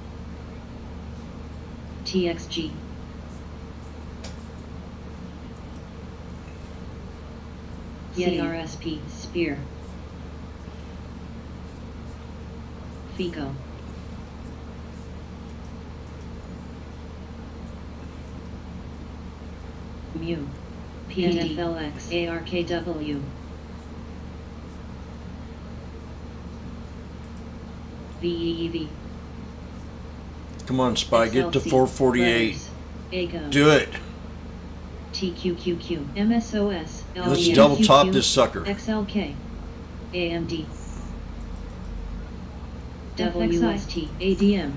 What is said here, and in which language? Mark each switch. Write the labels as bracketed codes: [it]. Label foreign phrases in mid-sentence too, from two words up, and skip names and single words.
[en] TXG, CRSP, Spear, FICO, Mu, PNFLX, ARKW, VEEV, Come on, Spy, get to XLC, 448. Letters, AGO, Do it. TQQQ, MSOS, Let's LEM, double top QQ, this sucker. XLK, AMD, WST, ADM,